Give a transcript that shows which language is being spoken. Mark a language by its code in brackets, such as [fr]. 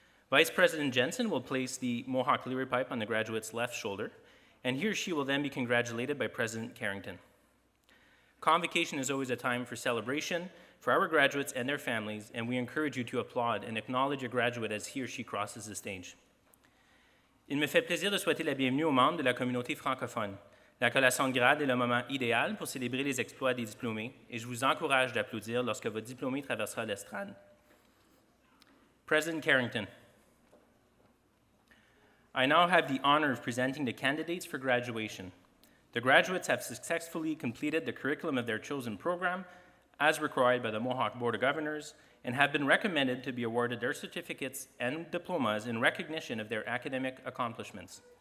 [en] Vice President Jensen will place the Mohawk Leary pipe on the graduate's left shoulder, and he or she will then be congratulated by President Carrington. Convocation is always a time for celebration for our graduates and their families, and we encourage you to applaud and acknowledge your graduate as he or she crosses the stage. [fr] Il me fait plaisir de souhaiter la bienvenue aux membres de la communauté francophone. La collation de grade est le moment idéal pour célébrer les exploits des diplômés, et je vous encourage d'applaudir lorsque votre diplômé traversera l'estrade. [en] President Carrington, I now have the honor of presenting the candidates for graduation. The graduates have successfully completed the curriculum of their chosen program, as required by the Mohawk Board of Governors, and have been recommended to be awarded their certificates and diplomas in recognition of their academic accomplishments.